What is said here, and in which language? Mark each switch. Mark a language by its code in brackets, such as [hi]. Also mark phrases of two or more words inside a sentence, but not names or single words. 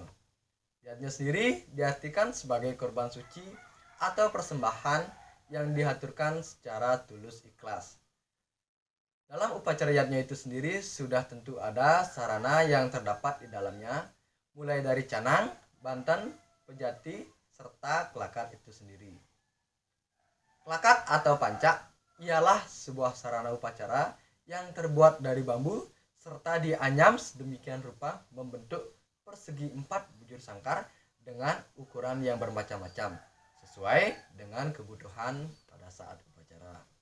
[id] Yajna sendiri diartikan sebagai korban suci atau persembahan yang dihaturkan secara tulus ikhlas. Dalam upacara yajna itu sendiri sudah tentu ada sarana yang terdapat di dalamnya, mulai dari canang, banten, pejati, serta kelakat itu sendiri. Kelakat atau pancak ialah sebuah sarana upacara yang terbuat dari bambu serta dianyam sedemikian rupa membentuk persegi 4 bujur sangkar dengan ukuran yang bermacam-macam sesuai dengan kebutuhan pada saat upacara.